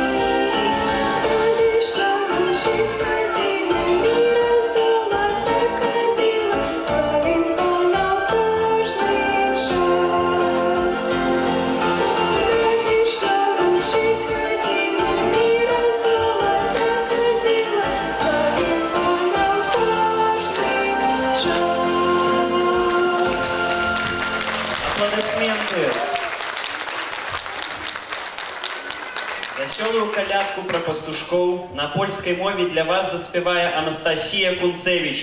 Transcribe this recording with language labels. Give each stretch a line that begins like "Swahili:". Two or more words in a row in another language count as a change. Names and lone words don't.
Ukrainian: Надійшла вручить кадила, міра золота кадила, славим Пана в кожний час. Надійшла вручить кадила, міра золота кадила, славим Пана в кожний час.
Russian: Аплодисменты!
Belarusian: Вясёлую калядку про пастушкоў на польскай мове для вас заспявае Анастасія Кунцевич.